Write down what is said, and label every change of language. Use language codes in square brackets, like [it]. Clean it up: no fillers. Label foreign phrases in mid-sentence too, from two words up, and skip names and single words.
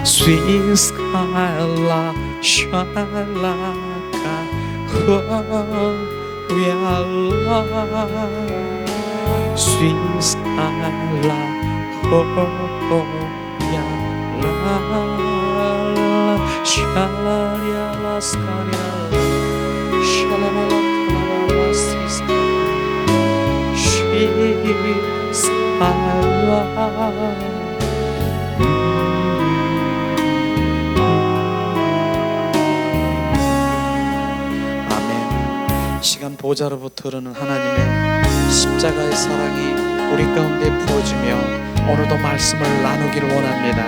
[ko] Sweet skyla shalaka we are love. Sweet skyla ya la shalaria la skaria shalala kalala siska Sweet skyla. 시간 보좌로부터 흐르는 하나님의 십자가의 사랑이 우리 가운데 부어지며 오늘도 말씀을 나누기를 원합니다.